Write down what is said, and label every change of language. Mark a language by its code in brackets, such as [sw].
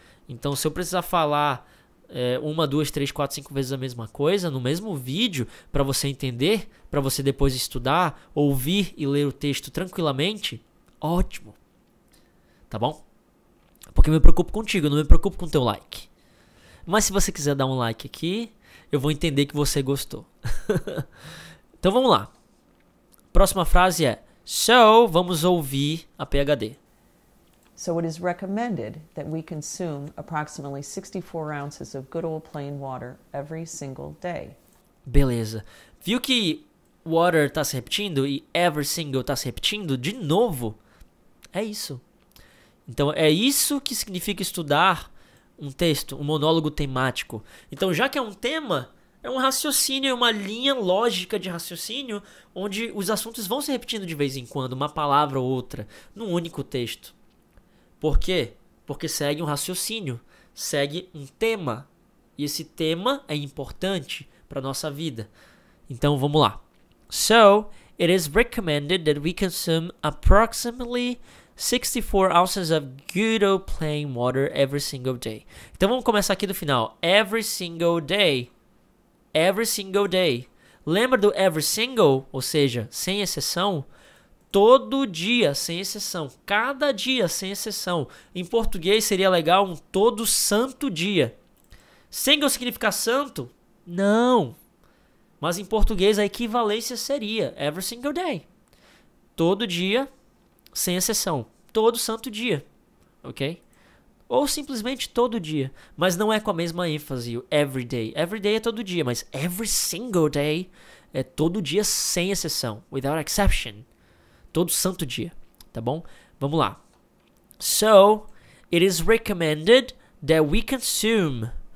[pt] Então, se eu precisar falar 1, 2, 3, 4, 5 vezes a mesma coisa no mesmo vídeo para você entender, para você depois estudar, ouvir e ler o texto tranquilamente, ótimo. Tá bom? Porque eu me preocupo contigo, eu não me preocupo com o teu like. Mas se você quiser dar um like aqui, eu vou entender que você gostou. Então vamos lá. Próxima frase é So, vamos ouvir a PhD. [en] So it is recommended that we consume approximately 64 ounces of good old plain water every single day. [pt] Beleza. Viu que water está se repetindo e every single está se repetindo? De novo. É isso. Então, é isso que significa estudar um texto, um monólogo temático. Então, já que é um tema, é um raciocínio, é uma linha lógica de raciocínio, onde os assuntos vão se repetindo de vez em quando, uma palavra ou outra, num único texto. Por quê? Porque segue um raciocínio, segue um tema. E esse tema é importante para a nossa vida. Então, vamos lá. [en] So, it is recommended that we consume approximately 64 ounces of good old plain water every single day. [pt] Então vamos começar aqui do final. [en] Every single day. Every single day. [pt] Lembra do every single? Ou seja, sem exceção. Todo dia, sem exceção. Cada dia, sem exceção. Em português seria legal um todo santo dia. Single significa santo? Não. Mas em português a equivalência seria [en] every single day. [pt] Todo dia, sem exceção. Todo santo dia. Ok? Ou simplesmente todo dia. Mas não é com a mesma ênfase. O every day. [en] Every day [pt] é todo dia. Mas [en] every single day [pt] é todo dia sem exceção. [en] Without exception. [pt] Todo santo dia. Tá bom? Vamos lá. [en] So, it is recommended that we consume.